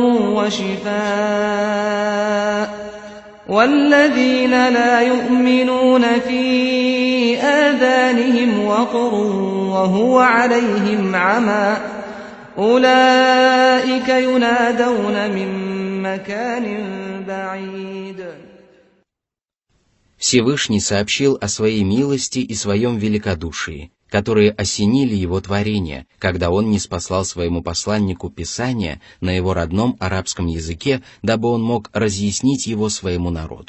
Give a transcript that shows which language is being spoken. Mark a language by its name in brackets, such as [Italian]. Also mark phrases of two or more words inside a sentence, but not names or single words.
[Arabic] وشفاء والذين لا يؤمنون في آذانهم وقر وهو عليهم عمى أولئك ينادون من مكان بعيد. [Russian] Всевышний сообщил о своей милости и своем великодушии, которые осенили его творение, когда он ниспослал своему посланнику Писание на его родном арабском языке, дабы он мог разъяснить его своему народу.